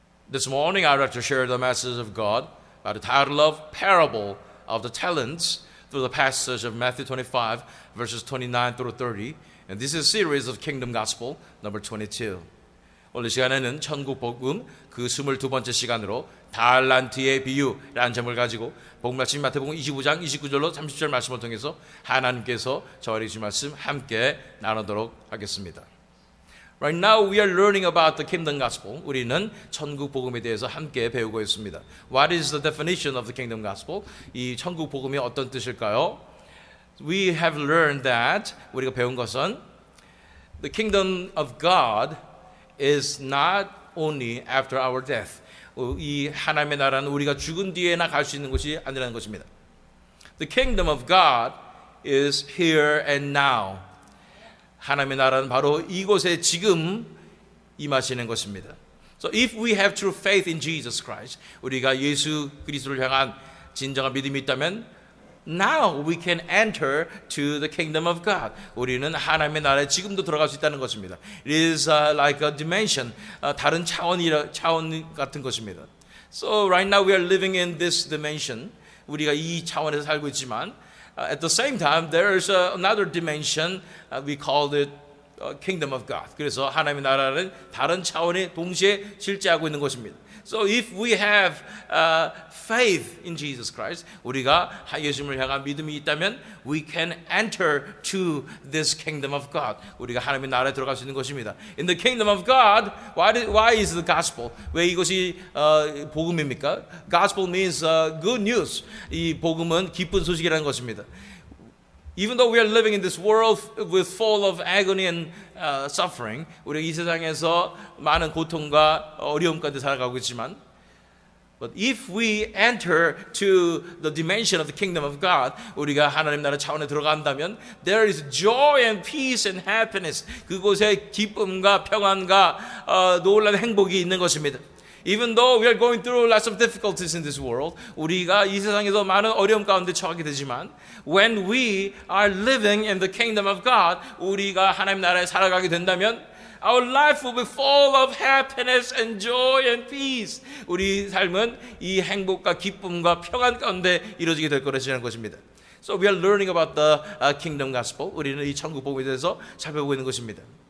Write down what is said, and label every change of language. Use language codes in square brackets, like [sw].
[en] This morning I'd like to share the message of God by the title of Parable of the Talents through the passage of Matthew 25 verses 29 through 30. And this is a series of Kingdom Gospel number 22. [ko] 오늘 시간에는 천국 복음 그 22번째 시간으로 달란트의 비유라는 점을 가지고 복음 말씀 마태복음 25장 29절로 30절 말씀을 통해서 하나님께서 저와 주신 말씀 함께 나누도록 하겠습니다. [en] Right now we are learning about the Kingdom Gospel. [ko] 우리는 천국 복음에 대해서 함께 배우고 있습니다. [en] What is the definition of the Kingdom Gospel? [ko] 이 천국 복음이 어떤 뜻일까요? [en] We have learned that [ko] 우리가 배운 것은 [en] the kingdom of God is not only after our death. [ko] 이 하나님의 나라는 우리가 죽은 뒤에나 갈 수 있는 것이 아니라는 것입니다. [en] The kingdom of God is here and now. [ko] 하나님의 나라는 바로 이곳에 지금 임하시는 것입니다. [en] So if we have true faith in Jesus Christ, [ko] 우리가 예수 그리스도를 향한 진정한 믿음이 있다면 [en] now we can enter to the kingdom of God. [ko] 우리는 하나님의 나라에 지금도 들어갈 수 있다는 것입니다. [en] It is like a dimension, [ko] 다른 차원 같은 것입니다. [en] So right now we are living in this dimension. [ko] 우리가 이 차원에서 살고 있지만 [en] at the same time there is another dimension. We call it kingdom of God. [ko] 그래서 하나님의 나라는 다른 차원에 동시에 실제하고 있는 것입니다. [en] So if we have faith in Jesus Christ, [ko] 우리가 예수님을 향한 믿음이 있다면 [en] we can enter to this kingdom of God. [ko] 우리가 하나님의 나라에 들어갈 수 있는 것입니다. [en] In the kingdom of God, why is the gospel? [ko] 왜 이것이 복음입니까? [en] Gospel means good news. [ko] 이 복음은 기쁜 소식이라는 것입니다. [en] Even though we are living in this world with full of agony and suffering, [ko] 우리 이 세상에서 많은 고통과 어려움 가운데 살아가고 있지만, [en] but if we enter to the dimension of the kingdom of God, [ko] 우리가 하나님 나라 차원에 들어간다면, [en] there is joy and peace and happiness. [ko] 그곳에 기쁨과 평안과 놀라운 행복이 있는 것입니다. [en] Even though we are going through lots of difficulties in this world, [ko] 우리가 이 세상에서 많은 어려움 가운데 처하게 되지만, [en] when we are living in the kingdom of God, [ko] 우리가 하나님 나라에 살아가게 된다면, [en] our life will be full of happiness and joy and peace. [ko] 우리 삶은 이 행복과 기쁨과 평안 가운데 이루어지게 될 거라는 것입니다. [en] So we are learning about the kingdom gospel. [ko] 우리는 이 천국 복음에 대해서 살펴보고 있는 것입니다.